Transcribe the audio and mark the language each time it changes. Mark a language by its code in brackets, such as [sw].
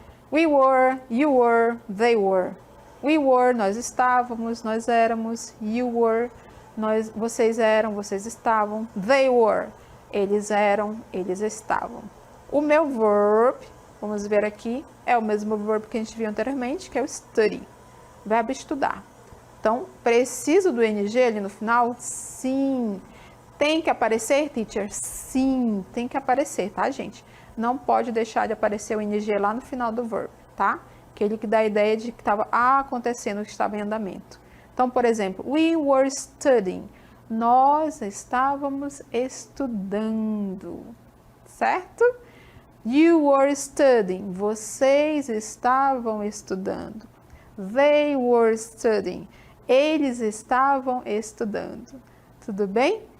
[en] We were, you were, they were. We were, [pt] nós estávamos, nós éramos. [en] You were, [pt] vocês eram, vocês estavam. [en] They were, [pt] eles eram, eles estavam. O meu verb, vamos ver aqui, é o mesmo verbo que a gente viu anteriormente, que é o study. Verbo estudar. Então, preciso do ing ali no final? Sim. Tem que aparecer, teacher? Sim, tem que aparecer, tá, gente? Não pode deixar de aparecer o ing lá no final do verbo, tá? Aquele que dá a ideia de que estava acontecendo, que estava em andamento. Então, por exemplo, [en] we were studying. [pt] Nós estávamos estudando, certo? [en] You were studying. [pt] Vocês estavam estudando. [en] They were studying. [pt] Eles estavam estudando. Tudo bem?